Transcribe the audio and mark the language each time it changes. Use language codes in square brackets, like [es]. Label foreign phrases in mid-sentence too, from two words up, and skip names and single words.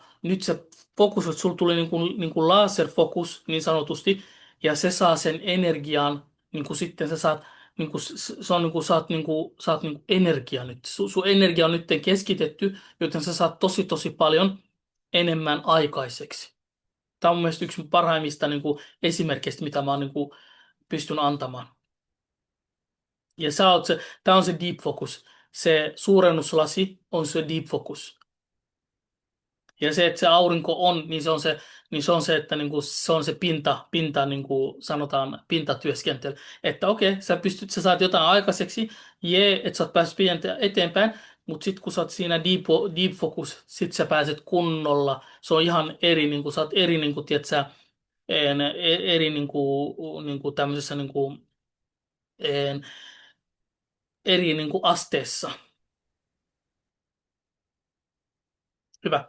[fi] Nyt sä fokusoit, sulla tuli niin kuin laserfokus niin sanotusti, ja se saa sen energian, niin kuin sitten sä saat, niin kuin, se on niin kuin, saat niin kuin energia nyt. Sun energia on nyt keskitetty, joten sä saat tosi paljon enemmän aikaiseksi. Tämä on mun mielestä yksi parhaimmista niin kuin esimerkkeistä, mitä mä niin kuin, pystyn antamaan. Ja tämä on se [en] deep focus. [fi] Se suurennuslasi on se [en] deep focus. [fi] Ja se, että se aurinko on, niin se on se, että niinku, se on se pinta niinku sanotaan pintatyöskentely. Että okei, sä saat jotain aikaiseksi, että sä oot päässyt eteenpäin, mutta sitten kun sä oot siinä [en] deep focus, [fi] sit sä pääset kunnolla. Se on ihan eri, niinku, sä oot eri, niinku, tiedätkö, eri niinku tämmöisessä en, eri niinku asteessa. Hyvä.